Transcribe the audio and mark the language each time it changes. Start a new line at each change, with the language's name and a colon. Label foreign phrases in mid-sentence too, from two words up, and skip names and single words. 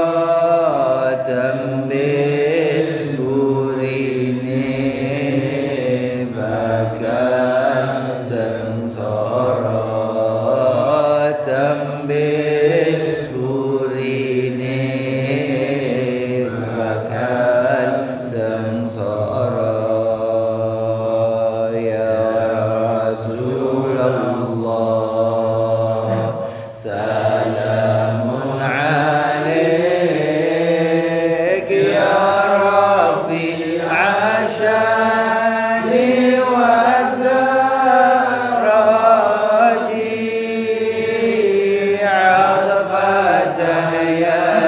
Javanese: tembe burine bakal sengsara, tembe burine bakal sengsara.
Arabic: يا رسول الله سلام عليك، يا رفيع الشان والدرج، عطفة يا